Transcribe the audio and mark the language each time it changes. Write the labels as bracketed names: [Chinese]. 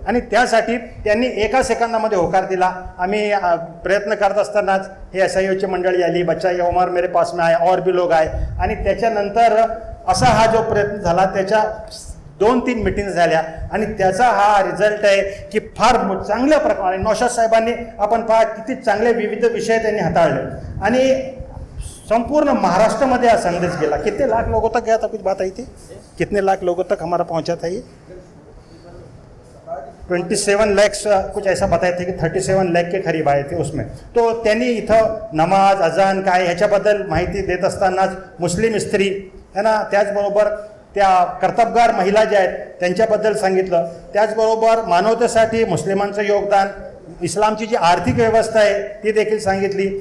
[Marathi] आणि त्यासाठी त्यांनी एका सेकंदामध्ये होकार दिला. आम्ही प्रयत्न करत असतानाच हे SIOची मंडळी आली, [Hindi] बच्चा ये उमर मेरे पास में आए, और भी लोग आए, [Marathi] आणि त्याच्यानंतर असा हा जो प्रयत्न झाला त्याच्या 2-3 मीटिंग्स झाल्या आणि त्याचा हा रिझल्ट आहे की फार चांगल्या प्रकारे नौशाद साहेबांनी आपण पहा किती चांगले विविध विषय त्यांनी हाताळले आणि संपूर्ण महाराष्ट्र में यह संदेश गेला. [Hindi] कितने लाख लोगों तक गया था, कुछ बात आई थी, कितने लाख लोगों तक हमारा पहुंचा था? ये 27 लाख कुछ ऐसा बताए थे कि 37 लाख के करीब आए थे उसमें. [Marathi] तो त्यांनी इथं नमाज, अजान काय ह्याच्याबद्दल माहिती देत असतानाच मुस्लिम स्त्री है ना, त्याचबरोबर त्या कर्तबगार महिला ज्या आहेत त्यांच्याबद्दल सांगितलं. त्याचबरोबर मानवतेसाठी मुस्लिमांचं योगदान, इस्लामची जी आर्थिक व्यवस्था आहे ती देखील सांगितली.